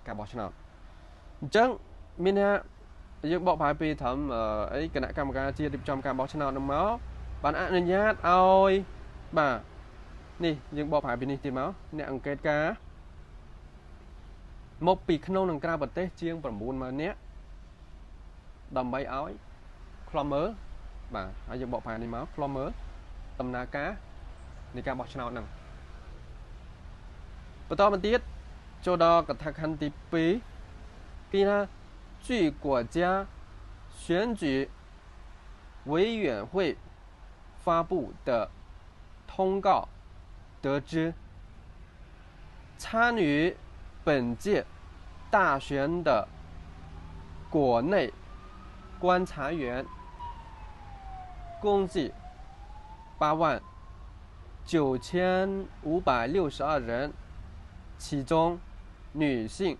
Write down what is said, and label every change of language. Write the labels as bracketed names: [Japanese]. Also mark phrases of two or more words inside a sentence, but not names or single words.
[Khmer] ការបោះឆ្នោតអញ្ចឹងមានថាយើងបកប្រែពីត្រឹមអីគណៈកម្មការជាតិរៀបចំការបោះឆ្នោតនឹងមកបានអនុញ្ញាតឲ្យបាទនេះយើងបកប្រែពីនេះទៀតមកអ្នកអង្កេតការមកពីក្នុងនិងក្រៅប្រទេសជាង 90000 នាក់ដើម្បីឲ្យខ្លំមើលបាទហើយយើងបកប្រែនេះមកខ្លំមើលដំណើរការនៃការបោះឆ្នោតហ្នឹង បន្តមកទៀតចូលដល់កថាខណ្ឌទី2គេ [Chinese] ថា据国家选举委员会发布的通告得知，参与本届大选的国内观察员共计89562人，其中女性